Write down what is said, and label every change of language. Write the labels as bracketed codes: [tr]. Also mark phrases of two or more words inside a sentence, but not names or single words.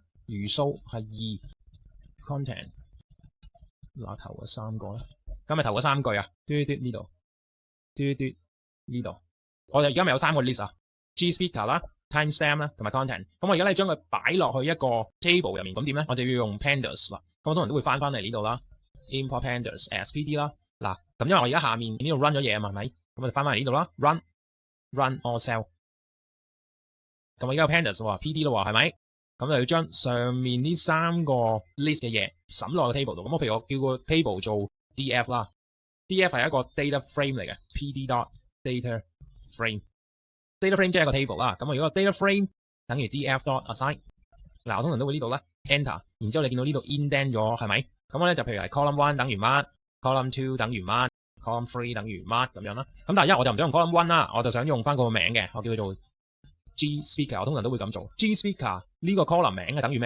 [yue] 餘數係2 content， 嗱頭嗰3個啦。咁咪頭嗰3句啊，嘟嘟呢度，嘟嘟呢度。我哋而家咪有3個 list 啊 ， [en] G speaker [yue] 啦、timestamp 啦同埋 content。咁我而家咧將佢擺落去一個 table 入面，咁點咧？我就要用 pandas 啦。咁好多人都會翻嚟呢度啦 ， [en] import pandas as PD [yue] 啦。嗱，咁因為我而家下面呢度 run 咗嘢啊嘛，係咪？咁我就翻嚟呢度啦 ， [en] run all cell。 [yue] 咁我而家有 pandas 喎 ，PD 咯喎，係咪？咁就要將上面呢3個 list 嘅嘢審落個 table 度。咁我譬如我叫個 table 做DF 啦 ，DF 係一個 [en] data frame [yue] 嚟嘅 ， [en] PD dot data frame。 data frame [yue] 即係一個 table 啦。咁如果個 [en] data frame [yue] 等於 [en] DF dot assign， [yue] 嗱我通常都會呢度咧 enter， 然之後你見到呢度 indent 咗係咪？咁我咧就譬如係 column 1等於乜 ，column 2等於乜 ，column 3等於乜咁樣啦。咁但係因為我就唔想用 column 1啦，我就想用翻個名嘅，我叫佢做 [en] G speaker， [yue] 我通常都會咁做。 [en] G speaker [yue] 呢個 column 名係等於咩啊？